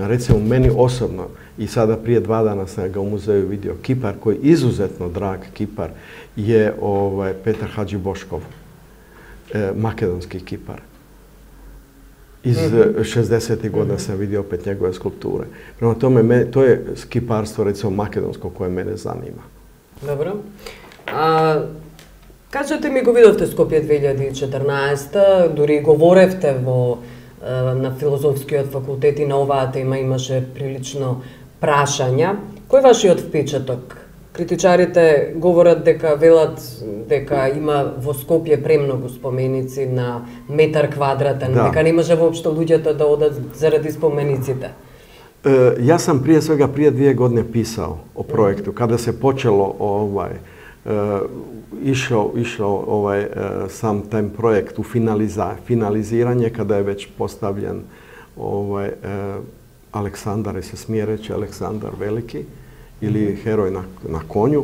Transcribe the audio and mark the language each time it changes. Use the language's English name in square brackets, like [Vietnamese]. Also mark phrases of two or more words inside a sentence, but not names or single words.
[Croatian] Recimo, meni osobno, i sada prije 2 dana sam ga u muzeju vidio, kipar koji je izuzetno drag kipar je Petar Hadžiboškov, makedonski kipar. Iz 60. godina sam vidio opet njegove skulpture. Prema tome, to je kiparstvo, recimo, makedonsko koje mene zanima. Dobro. [Macedonian] Кажете ми, го видовте Скопје 2014, дури говоревте на филозофскиот факултет и на оваа тема имаше прилично прашања. Кој вашиот впечаток? Критичарите говорат велат дека има во Скопје премногу споменици на метар квадратен, дека не може воопшто луѓето да одат заради спомениците. [Croatian] Ja sam prije svega prije 2 godine pisao o projektu, kada se počelo išao sam taj projekt u finaliziranje, kada je već postavljen Aleksandar, se smije reći Aleksandar Veliki, ili heroj na konju.